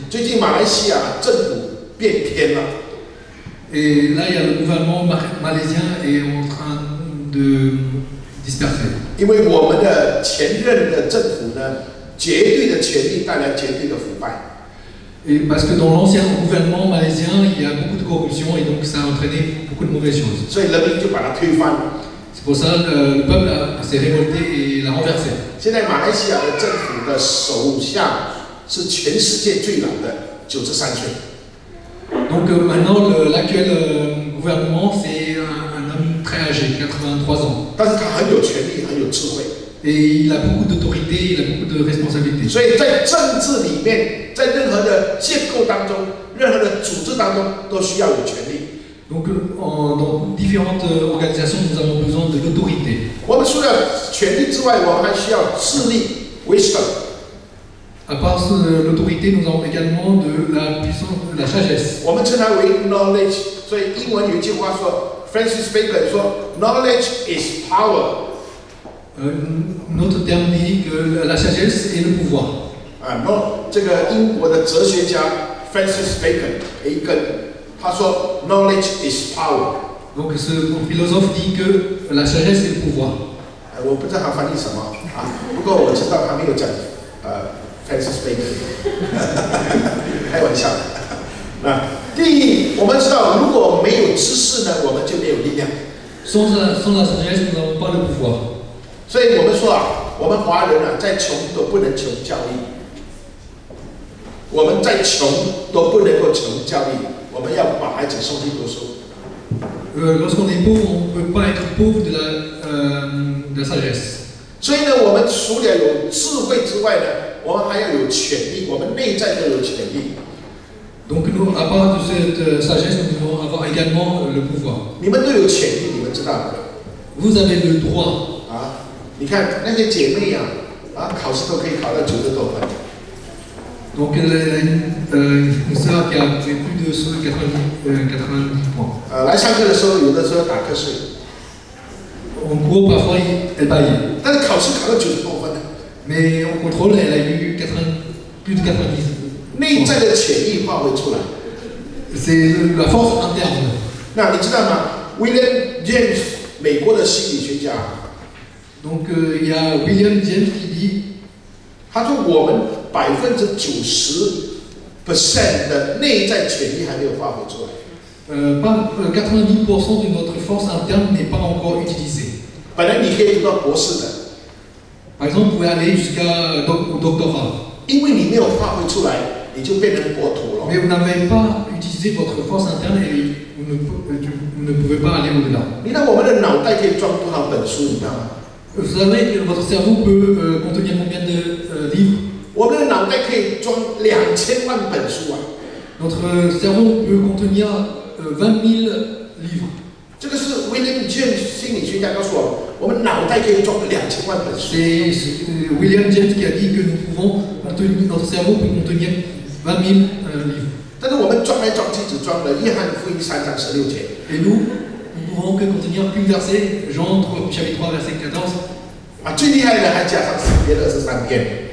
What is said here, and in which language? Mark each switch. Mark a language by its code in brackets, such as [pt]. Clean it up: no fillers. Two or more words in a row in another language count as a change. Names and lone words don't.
[zh] 最近马来西亚政府变天了， [fr] Et là, il y a le gouvernement malaisien est en train de disperser. [zh] 因为我们的前任的政府呢，绝对的权力带来绝对的腐败。 [fr] Et parce que dans l'ancien gouvernement malaisien, il y a beaucoup de corruption et donc ça a entraîné beaucoup de mauvaises choses. [zh] 所以人民就把它推翻了。 [fr] C'est pour ça que le peuple s'est révolté et l'a renversé. [zh] 现在马来西亚的政府的首相是全世界最老的，93岁。 [fr] Donc maintenant, l'actuel gouvernement, c'est un homme très âgé, 83 ans. [zh] 但是他很有权力，很有智慧。 [fr] Et il a beaucoup d'autorité, il a beaucoup de responsabilités. [zh] 所以在政治里面，在任何的结构当中，任何的组织当中，都需要有权力。 [fr] Donc dans différentes organisations, nous avons besoin de l'autorité. [zh] 我们除了权力之外，我们还需要智力， wisdom. [fr] À part l'autorité, nous avons également de la puissance, de la sagesse. [zh] 我们称它为 knowledge， 所以英文有一句话说 ，Francis Bacon 说 ， [en] knowledge is power。 [fr] Un autre terme dit que la sagesse est le pouvoir. [zh] 这个英国的哲学家 Francis Bacon 培根，他说 [en] knowledge is power。 [fr] Donc ce philosophe dit que la sagesse est le pouvoir. [zh] 我不知道他翻译什么不过我知道他没有讲Francis Bacon， 开玩笑的。第一，我们知道如果没有知识呢，我们就没有力量。 [fr] Sans la sagesse, nous n'avons pas le pouvoir. [zh] 所以我们说我们华人再穷都不能穷教育。我们再穷都不能够穷教育，我们要把孩子送去读书。 [fr] Lorsqu'on est pauvre, on ne peut pas être pauvre de la sagesse. [zh] 所以呢，我们除了有智慧之外呢，我们还要有权利，我们内在都有权利。 [fr] Donc nous, à part de cette sagesse, nous devons avoir également le pouvoir. [zh] 你们都有权利，你们知道吗？ [fr] Vous avez le droit. [zh] 你看那些姐妹考试都可以考到90多分。 [fr] Donc une sœur qui a fait plus de 90 points. [zh] 来上课的时候，有的时候打瞌睡。 [fr] En cours, parfois, elle baille. [zh] 但是考试考到90多分。 [fr] Mais en contrôle, elle a eu plus de 90. [zh] 内在的潜力发挥出来。 [fr] C'est la force interne. [zh] 那你知道吗 ？William James， 美国的心理学家。 [fr] Donc il y a William James qui dit， [zh] 他说我们90% 的内在潜力还没有发挥出来。 [fr] Pas 90% de notre force interne n'est pas encore utilisée. [zh] 本来你可以读到博士的。 [fr] Par exemple, vous pouvez aller jusqu'au doctorat. [zh] 因为你没有发挥出来，你就变成国土了。 [fr] Mais vous n'avez pas utilisé votre force interne et vous ne pouvez pas aller au-delà. [zh] 你看我们的脑袋可以装多少本书，你知道吗？ [fr] Vous savez que votre cerveau peut contenir combien de livres? [zh] 我们的脑袋可以装2000万本书啊！ [fr] Notre cerveau peut contenir 20 000 livres. [zh] 这个是 William James 心理学家告诉我们，我们脑袋可以装2000万本书。 [fr] C'est William James qui a dit que nous pouvons contenir, notre cerveau peut contenir 20 000 livres. [zh] 但是我们装来装去，只装了约翰福音3章16节。 [fr] Et nous ne pouvons que contenir qu'une verset, Jean chapitre 3, verset 14. [zh] 最厉害的还加上诗篇23篇。